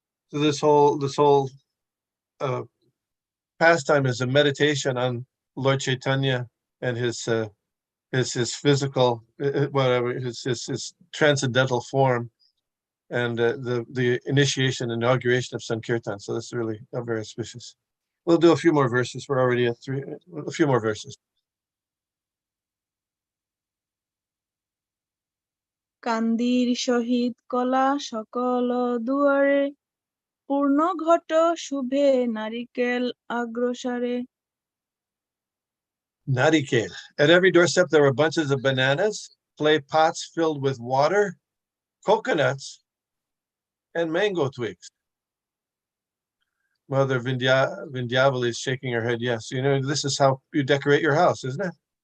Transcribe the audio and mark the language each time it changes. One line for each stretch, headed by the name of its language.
English: So this whole pastime is a meditation on Lord Chaitanya and his physical, whatever, his transcendental form, and the initiation, inauguration of Sankirtan. So that's really very auspicious. We'll do a few more verses. We're already at a few more verses.
Bangla: কান্দির সহিত কলা সকল দুয়ারে পূর্ণ ঘট শুভে নারিকেল আগ্রসরে। Narikeel.
English: At every doorstep there were bunches of bananas, clay pots filled with water, coconuts, and mango twigs. Mother Vindyavali is shaking her head. Yes, you know, this is how you decorate your house, isn't it?